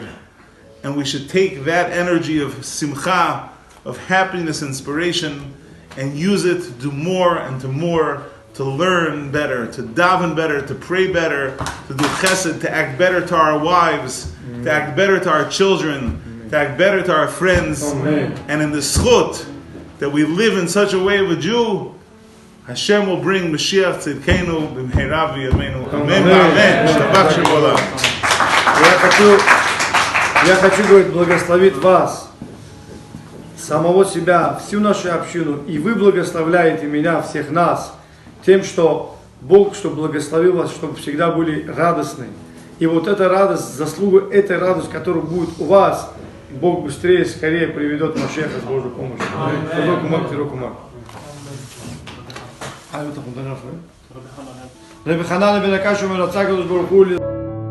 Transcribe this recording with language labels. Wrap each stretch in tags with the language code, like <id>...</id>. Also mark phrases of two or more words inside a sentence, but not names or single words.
<en>And we should take that energy of simcha, of happiness, inspiration, and use it to do more and to more, to learn better, to daven better, to pray better, to do chesed, to act better to our wives, to act better to our children, to act better to our friends. Amen. And in the zchut that we live in such a way of a Jew, Hashem will bring</en> <he>משיח צדקנו במהרה בימינו. אמן. אמן. ישתבח שם עולם.</he> <ru>Я хочу, говорит, благословить вас, самого себя, всю нашу общину, и вы благословляете меня, всех нас, тем, что Бог, чтобы благословил вас, чтобы всегда были радостны. И вот эта радость, заслуга этой радости, которая будет у вас, Бог быстрее, скорее приведет Машеха с Божьей помощью.</ru> <he>Рабби Ханан бен Акаш אומר, רצה הקדוש ברוך הוא</he>